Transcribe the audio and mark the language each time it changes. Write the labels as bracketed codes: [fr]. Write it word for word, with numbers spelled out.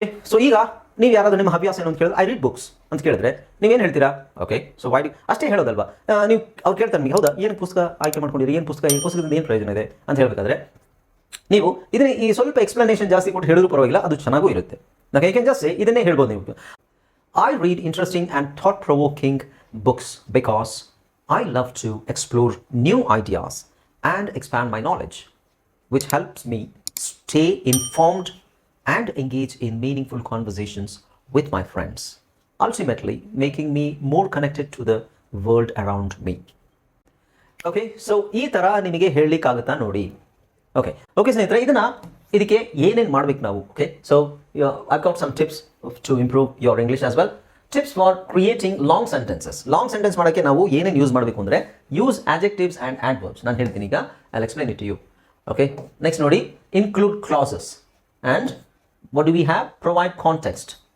[kn] So ಈಗ ನೀವು ಯಾರಾದರೂ ನಿಮ್ಮ ಹವ್ಯಾಸ ಏನು ಅಂತ ಕೇಳಿದ್ರೆ, [en] I read books [kn] ಅಂತ ಕೇಳಿದ್ರೆ ನೀವೇನು ಹೇಳ್ತೀರಾ? ಓಕೆ, ಸೊ ವೈ ಡಿ ಅಷ್ಟೇ ಹೇಳೋದಲ್ವಾ. ಆ, ನೀವು ಅವ್ರು ಕೇಳ್ತಾರೆ ನಿಮಗೆ, ಹೌದಾ ಏನು ಪುಸ್ತಕ ಆಯ್ಕೆ ಮಾಡ್ಕೊಂಡಿರಿ, ಏನು ಪುಸ್ತಕ, ಈ ಪುಸ್ತಕದಿಂದ ಏನು ಪ್ರಯೋಜನ ಇದೆ ಅಂತ ಹೇಳಬೇಕಾದ್ರೆ ನೀವು ಇದನ್ನ ಈ ಸ್ವಲ್ಪ ಎಕ್ಸ್ಪ್ಲನೇಷನ್ ಜಾಸ್ತಿ ಕೊಟ್ಟು ಹೇಳಿದ್ರು ಪರವಾಗಿಲ್ಲ, ಅದು ಚೆನ್ನಾಗೂ ಇರುತ್ತೆ. ನಾವು ಏಕೆಂದ್ರೆ ಜಾಸ್ತಿ ಇದನ್ನೇ ಹೇಳ್ಬೋದು ನೀವು. [en] I read interesting and thought provoking books because I love to explore new ideas and expand my knowledge, which helps me stay informed and engage in meaningful conversations with my friends, ultimately making me more connected to the world around me. [kn] Okay, so ಈ ಥರ ನಿಮಗೆ ಹೇಳಲಿಕ್ಕಾಗುತ್ತಾ ನೋಡಿ. [en] okay okay [kn] ಸ್ನೇಹಿತರೆ, ಇದನ್ನು ಇದಕ್ಕೆ ಏನೇನು ಮಾಡ್ಬೇಕು ನಾವು? [en] Okay, so I got some tips to improve your English as well. Tips for creating long sentences. [kn] Long sentence ಮಾಡೋಕ್ಕೆ ನಾವು ಏನೇನು ಯೂಸ್ ಮಾಡಬೇಕು ಅಂದರೆ, [en] Use adjectives and adverbs. [kn] ನಾನು ಹೇಳ್ತೀನಿ ಈಗ, [en] I explain it you. Okay, next ನೋಡಿ, include classes and what do we have, provide context.